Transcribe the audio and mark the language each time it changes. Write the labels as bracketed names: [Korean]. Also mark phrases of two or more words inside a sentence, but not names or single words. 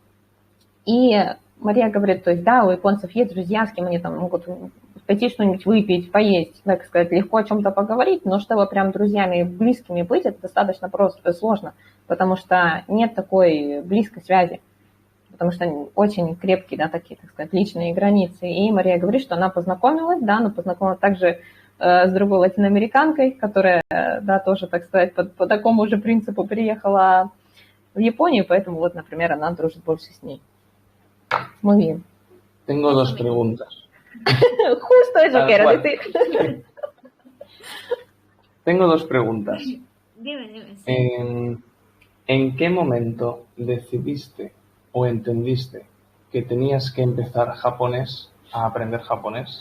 [Russian] И Мария говорит, то есть, да, у японцев есть друзья, с кем они там могут пойти что-нибудь выпить, поесть, так сказать, легко о чем-то поговорить, но чтобы прям друзьями близкими быть, это достаточно просто, сложно, потому что нет такой близкой связи, потому что очень крепкие, да, такие, так сказать, личные границы. И Мария говорит, что она познакомилась, да, но познакомилась также с другой латиноамериканкой, которая, да, тоже, так сказать, по такому же принципу переехала в Японию, поэтому вот, например, она дружит больше с ней. [Spanish] Muy bien. Tengo dos preguntas. Justo eso Tal que era cual. decir. Tengo dos preguntas. Dime, sí. ¿En qué momento decidiste o entendiste que tenías que empezar japonés, a aprender japonés?